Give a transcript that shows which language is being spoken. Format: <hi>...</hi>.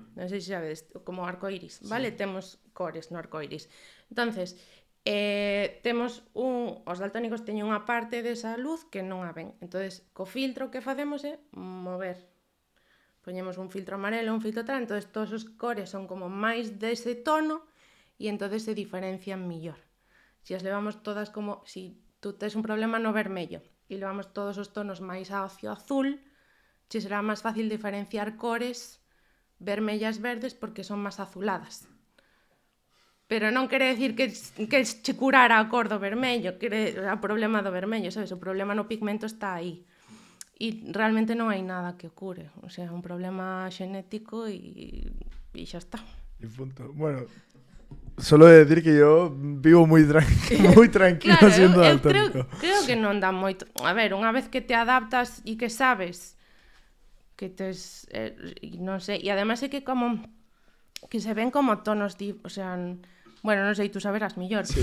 <gl>Non sei se sabes, como o arcoiris, vale? Temos cores no arcoiris. Entonces, os daltónicos teñen unha parte desa luz que non a ven. Entonces, co filtro que facemos é mover. Poñemos un filtro amarelo, un filtro tal, entonces todos os cores son como máis dese tono e entonces se diferencian millor. Si as levamos todas como, si tú tes un problema no vermello e levamos todos os tonos máis hacia azul, che será máis fácil diferenciar cores vermellas verdes porque son máis azuladas. Pero non quere decir que che curara a cor do vermello, o problema do vermello, sabes? O problema no pigmento está aí. E realmente non hai nada que o cure. O sea, é un problema xenético e xa está.</gl> <es>Y punto. Bueno, solo de decir que yo vivo muy tranquilo claro, siendo daltónico.</es> <gl>Creo que non dá moito. A ver, unha vez que te adaptas e que sabes que tes, non sei, e ademais é que como que se ven como tonos, o sea, bueno, non sei, tú saberás millor, sí.</gl>